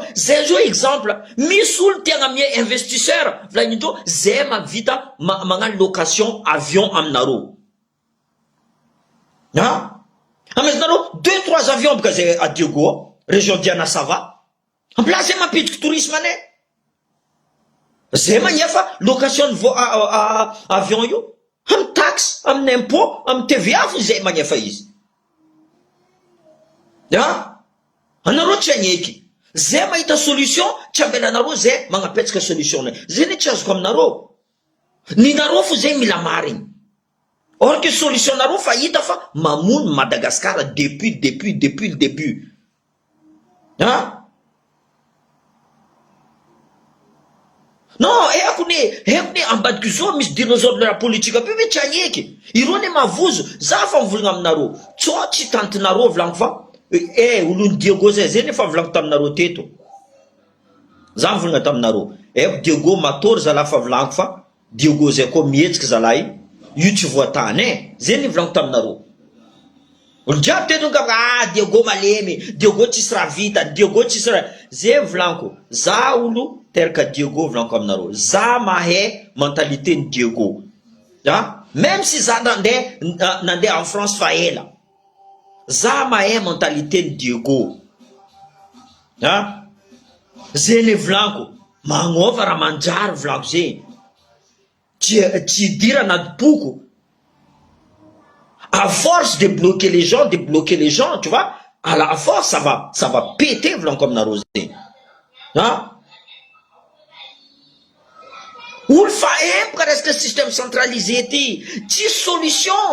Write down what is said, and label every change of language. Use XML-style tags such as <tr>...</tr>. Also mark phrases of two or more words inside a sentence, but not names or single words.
<mg>Zay zao exemple, misy olo tiagna mie investisseur volagnindreo zay mavita magnano location avion aminareo. Amenareo 2-3 avions baka zay à Diego, région Dianasava.</mg> <fr>En place</fr> <mg>zay mampidiko tourisme anay. Zay magnefa location avion io. Am taxe, am impôt, am TVA fo zay magnefa izy. Anareo tsy agneky. Zay mahita solution, tsy ambelanareo zay magnapetraka solution nay. Zay ne tsy azoko aminareo. Ninareo fo zay mila marigny.</mg> <fr>Or que</fr> <mg>solution nareo fa hita fa mamono Madagascar</mg> <fr>depuis le début.</fr> <mg>Non, haiko ne ambadika zao misy dinosaure la politika be tsy agneky. Ireo ne mavozo. Za fa mivolagna aminareo. Tsao tsy tantinareo volagno fa olony Diego zay nefa volagno taminareo teto. Za mivolagna taminareo. Diego matory zala fa volagno fa Diego zay koa mihetsika zalahy. Io tsy voatany zay ny volagno taminareo. Olo jiaby teto Diego malemy, Diego tsisy raha vita, Diego tsisy raha. Zay volanko. Za olo teraka Diego volanko aminareo. Za mahay mentalité ny Diego.</mg> <fr>Même si</fr> <mg>za nandeha</mg> <fr>en France</fr> <mg>fa ela. Za mahay mentalité ny Diego. Zay ny volanko. Magnova raha manjary volanko zay. Tsy dira anaty boko.</mg> <fr>À force de bloquer les gens, tu vois, à la force, ça va péter, comme la rosée. Ou le fait, parce que le système centralisé était, solution.</fr>